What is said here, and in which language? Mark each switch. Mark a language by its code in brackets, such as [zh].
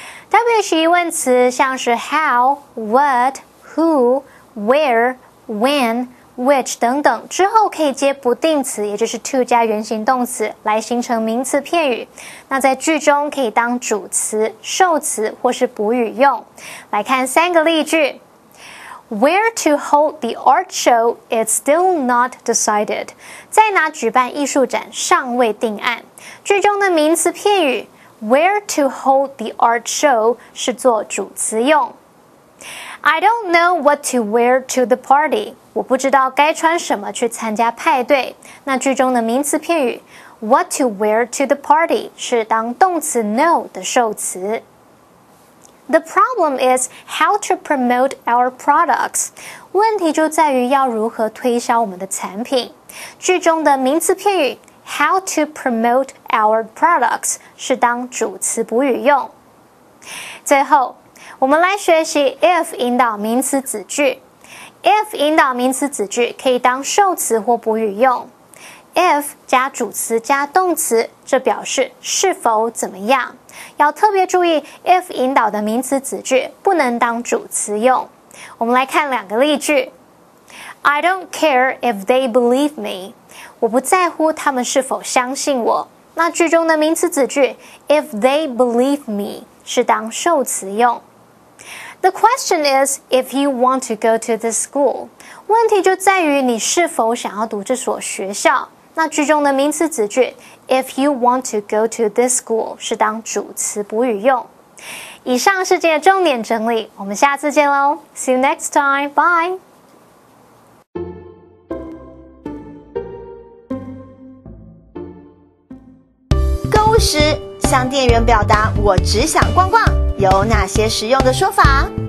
[zh] WH 疑问词像是 how、what、who、where、when、which 等等，之后可以接不定词，也就是 to 加原形动词来形成名词片语。那在句中可以当主词、受词或是补语用。来看三个例句。 [en] Where to hold the art show is still not decided. [zh] 在哪举办艺术展尚未定案。句中的名词片语 [en] Where to hold the art show [zh] 是做主词用。 [en] I don't know what to wear to the party. [zh] 我不知道该穿什么去参加派对。那句中的名词片语 [en] What to wear to the party [zh] 是当动词 know 的受词。 [en] The problem is how to promote our products. [zh] 问题就在于要如何推销我们的产品。句中的名词片语 [en] how to promote our products [zh] 是当主词补语用。最后，我们来学习 if 引导名词子句。 if 引导名词子句可以当受词或补语用。 if 加主词加动词，这表示是否怎么样。要特别注意 if 引导的名词子句不能当主词用。我们来看两个例句。 [en] I don't care if they believe me. [zh] 我不在乎他们是否相信我。那句中的名词子句 [en] if they believe me [zh] 是当受词用。 [en] The question is if you want to go to this school. [zh] 问题就在于你是否想要读这所学校。那句中的名词子句 [en] if you want to go to this school [zh] 是当主词补语用。以上是今天的重点整理，我们下次见喽 [en] See you next time, bye [zh] 购物时向店员表达我只想逛逛，有哪些实用的说法？